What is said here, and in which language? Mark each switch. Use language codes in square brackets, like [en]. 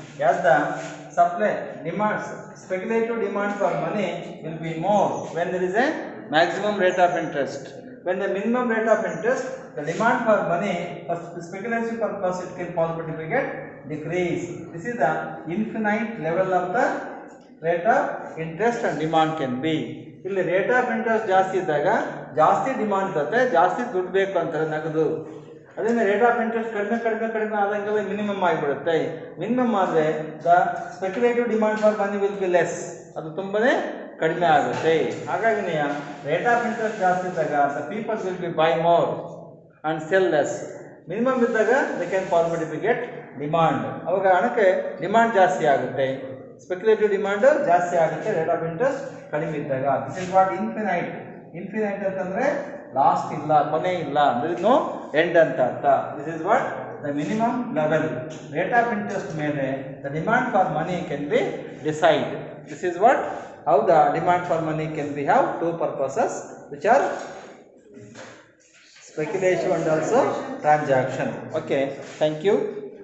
[en] As the supply demands, speculative demand for money will be more when there is a maximum rate of interest. When the minimum rate of interest, the demand for money for speculative purpose, it can possibly get decrease. This is the infinite level of the rate of interest and demand can be. [kn] ಇಲ್ಲಿ rate of interest ಜಾಸ್ತಿ ಇದ್ದಾಗ ಜಾಸ್ತಿ demand ಇರುತ್ತೆ, ಜಾಸ್ತಿ ದುಡ್ಡು ಬೇಕು ಅಂತಾರೆ ನಗದು. ಅದರಿಂದ ರೇಟ್ ಆಫ್ ಇಂಟ್ರೆಸ್ಟ್ ಕಡಿಮೆ ಕಡಿಮೆ ಕಡಿಮೆ ಆದಂಗೆಲ್ಲ ಮಿನಿಮಮ್ ಆಗಿಬಿಡುತ್ತೆ. [en] minimum ಆದರೆ the speculative demand for money will be less, [kn] ಅದು ತುಂಬನೇ ಕಡಿಮೆ ಆಗುತ್ತೆ. ಹಾಗಾಗಿ [en] rate of interest [kn] ಜಾಸ್ತಿ ಇದ್ದಾಗ [en] The people will be buy more and sell less. [kn] Minimum ಇದ್ದಾಗ [en] they can possibility get demand, [kn] ಅವಾಗ ಹಣಕ್ಕೆ ಡಿಮಾಂಡ್ ಜಾಸ್ತಿ ಆಗುತ್ತೆ, ಸ್ಪೆಕ್ಯುಲೇಟಿವ್ ಡಿಮಾಂಡ್ ಜಾಸ್ತಿ ಆಗುತ್ತೆ ರೇಟ್ ಆಫ್ ಇಂಟ್ರೆಸ್ಟ್ ಕಡಿಮೆ ಇದ್ದಾಗ. [en] This is what infinite. [kn] Infinite ಅಂತಂದರೆ ಲಾಸ್ಟ್ ಇಲ್ಲ, ಕೊನೆ ಇಲ್ಲ, ಅಂದ್ರೆ ನೋ ಎಂಡ್ ಅಂತ ಅರ್ಥ. [en] This is what the minimum level. Rate of interest ಮೇಲೆ the demand for money can be decide. This is what how the demand for money can be have two purposes, which are speculation and also transaction. Okay, thank you.